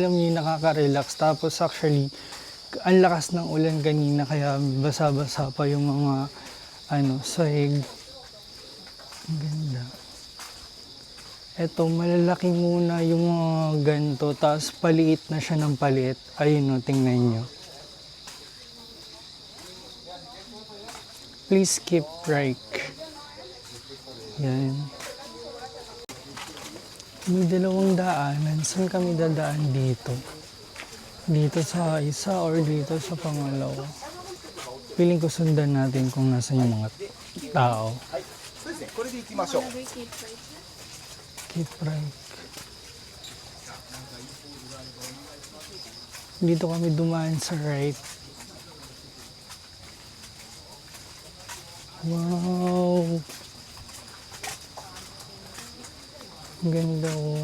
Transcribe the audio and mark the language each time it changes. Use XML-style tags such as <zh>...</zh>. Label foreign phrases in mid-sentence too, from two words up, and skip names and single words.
<tl>Kaya alam niyo, nakaka-relax. Tapos actually, ang lakas ng ulan kanina kaya basa-basa pa yung mga sahig. Ang ganda. Eto, malalaki muna yung mga ganito, tapos paliit na siya ng paliit. Ayun o, tingnan nyo.</tl> <en>Please keep right.</en> <tl>Yan. May dalawang daanan. Saan kami dadaan dito? Dito sa isa or dito sa pangalawa? Piling ko sundan natin kung nasan yung mga tao.</tl> <ja>そうですね、これで行きましょう。</ja> <en>Keep right.</en> <tl>Dito kami dumaan sa right. Wow! Ang ganda oh.</tl>